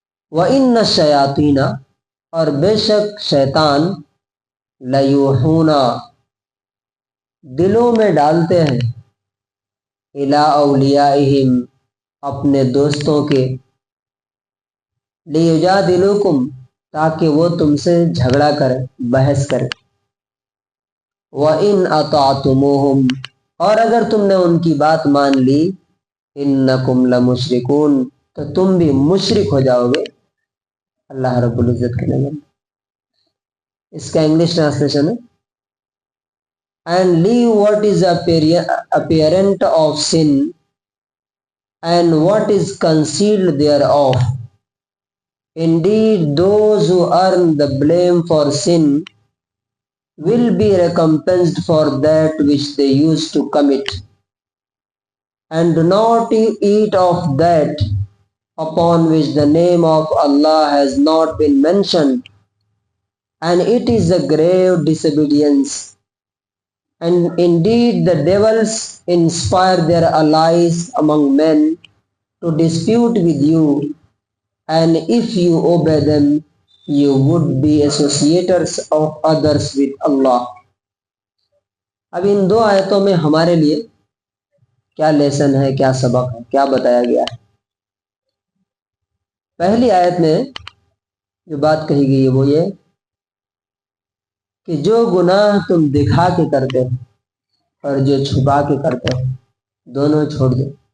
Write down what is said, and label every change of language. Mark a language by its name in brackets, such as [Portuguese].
[Arabic] وَإِنَّ الشَّيَاطِينَ [Urdu] اور بے شک شیطان [Arabic] لَيُوحُونَ [Urdu] دلوں میں ڈالتے ہیں، [Arabic] اِلَىٰ أَوْلِيَائِهِمْ [Urdu] اپنے دوستوں کے، [Arabic] لِيُجَادِلُوكُمْ [Urdu] تاکہ وہ تم سے جھگڑا کرے، بحث کرے. [Arabic] وَإِنْ أَطَعْتُمُوهُمْ [Urdu] اور اگر تم نے ان کی بات مان لی، [Arabic] إِنَّكُمْ لَمُشْرِكُونَ [Urdu] تو تم بھی مشرک ہو جاؤ گے اللہ رب العزت کے نام. اس کا انگلش ٹرانسلیشن ہے [English] and leave what is apparent of sin and what is concealed thereof. Indeed, those who earn the blame for sin will be recompensed for that which they used to commit. And do not eat of that upon which the name of Allah has not been mentioned, and it is a grave disobedience. And indeed the devils inspire their allies among men to dispute with you, and if you obey them, you would be associators of others with Allah. [Urdu] اب ان دو آیتوں میں ہمارے لیے کیا lesson ہے، کیا سبق ہے، کیا بتایا گیا ہے؟ پہلی آیت میں جو بات کہی گئی ہے وہ یہ کہ جو گناہ تم دکھا کے کرتے ہو اور جو چھپا کے کرتے ہو دونوں چھوڑ دو.